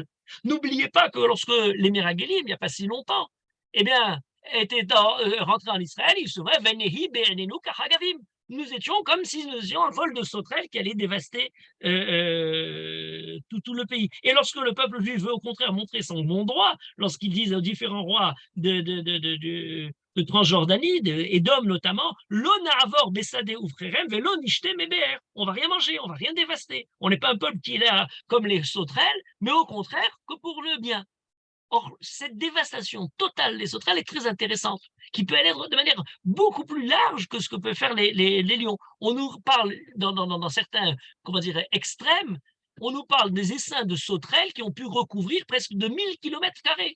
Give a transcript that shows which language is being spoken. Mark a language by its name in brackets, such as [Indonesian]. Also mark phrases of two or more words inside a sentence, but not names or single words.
[French] N'oubliez pas que lorsque les Méragelim, il n'y a pas si longtemps, eh bien, étaient rentrés en Israël, ils se voient, [Hebrew] ונהי בעינינו כחגבים. [French] Nous étions comme si nous étions un vol de sauterelles qui allait dévaster tout le pays. Et lorsque le peuple juif veut au contraire montrer son bon droit, lorsqu'ils disent aux différents rois de de Transjordanie, d'Édom notamment, l'on [Hebrew] נעבור בשדה ובכרם ולא נשתה מבאר. [French] On va rien manger, on va rien dévaster. On n'est pas un peuple qui est là comme les sauterelles, mais au contraire que pour le bien. Or, cette dévastation totale des sauterelles est très intéressante, qui peut aller de manière beaucoup plus large que ce que peuvent faire les lions. On nous parle, dans certains, comment dire, extrêmes, on nous parle des essaims de sauterelles qui ont pu recouvrir presque de 1000 km².